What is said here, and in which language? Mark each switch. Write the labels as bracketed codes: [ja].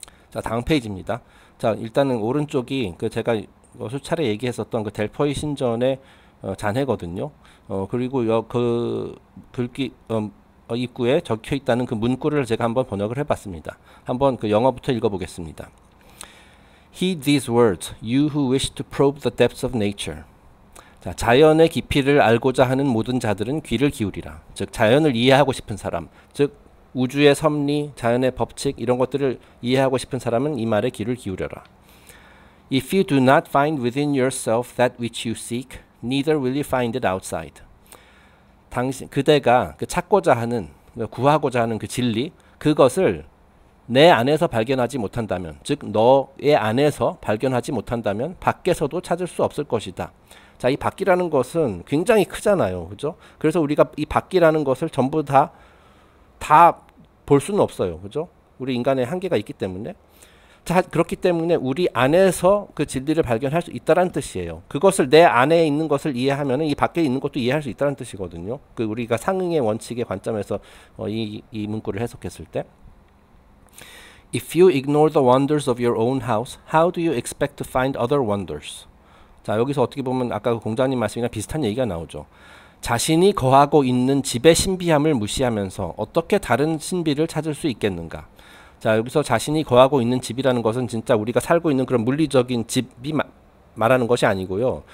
[ko] 자, 다음 페이지입니다. 자, 일단은 오른쪽이 그 제가 수차례 얘기했었던 그 델포이 신전의 잔해거든요. 그리고 그 글귀 입구에 적혀 있다는 그 문구를 제가 한번 번역을 해봤습니다. 한번 그 영어부터 읽어보겠습니다. [en] Heed these words, you who wish to probe the depths of nature. [ko] 자, 자연의 깊이를 알고자 하는 모든 자들은 귀를 기울이라. 즉 자연을 이해하고 싶은 사람, 즉 우주의 섭리, 자연의 법칙 이런 것들을 이해하고 싶은 사람은 이 말에 귀를 기울여라. [en] If you do not find within yourself that which you seek, neither will you find it outside. [ko] 그대가 그 찾고자 하는, 구하고자 하는 그 진리, 그것을 내 안에서 발견하지 못한다면, 즉 너의 안에서 발견하지 못한다면 밖에서도 찾을 수 없을 것이다. 자, 이 밖이라는 것은 굉장히 크잖아요. 그죠? 그래서 우리가 이 밖이라는 것을 전부 다 볼 수는 없어요. 그죠? 우리 인간의 한계가 있기 때문에. 자, 그렇기 때문에 우리 안에서 그 진리를 발견할 수 있다는 뜻이에요. 그것을 내 안에 있는 것을 이해하면 이 밖에 있는 것도 이해할 수 있다는 뜻이거든요. 그 우리가 상응의 원칙의 관점에서 이 문구를 해석했을 때, [en] If you ignore the wonders of your own house, how do you expect to find other wonders? [ko] 자, 여기서 어떻게 보면 아까 그 공자님 말씀이랑 비슷한 얘기가 나오죠. 자신이 거하고 있는 집의 신비함을 무시하면서 어떻게 다른 신비를 찾을 수 있겠는가? 자, 여기서 자신이 거하고 있는 집이라는 것은 진짜 우리가 살고 있는 그런 물리적인 집이 말하는 것이 아니고요.